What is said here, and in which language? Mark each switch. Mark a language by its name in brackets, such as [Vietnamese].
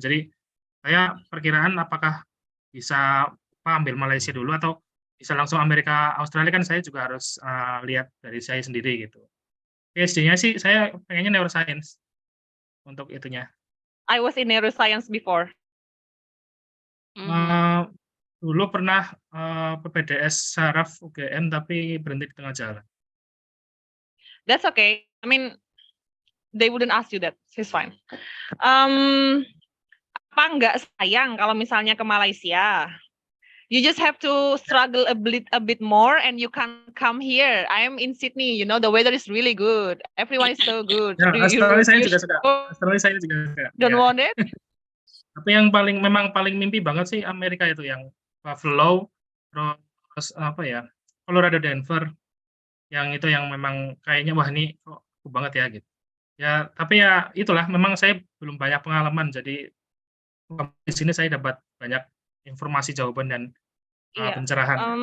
[Indonesian] Jadi saya perkiraan apakah bisa ambil Malaysia dulu atau bisa langsung Amerika Australia, kan saya juga harus lihat dari saya sendiri gitu. PhD-nya sih saya pengennya neuroscience untuk itunya. [English] I was in neuroscience before. [Indonesian] Dulu pernah PPDS Saraf UGM tapi berhenti di tengah jalan. [English] That's okay. I mean, they wouldn't ask you that. It's fine. [Indonesian] Apa nggak sayang kalau misalnya ke Malaysia? [English] You just have to struggle a bit more and you can come here. I am in Sydney, you know, the weather is really good. Everyone is so good. [Indonesian] Ya, Australia saya juga suka. Australia saya juga suka. [English] Don't want it? [Indonesian] Tapi yang memang paling mimpi banget sih Amerika itu, yang Buffalo, terus Colorado Denver, yang itu yang memang kayaknya wah ini kok banget ya gitu. Ya, tapi ya itulah, memang saya belum banyak pengalaman, jadi di sini saya dapat banyak informasi, jawaban, dan pencerahan.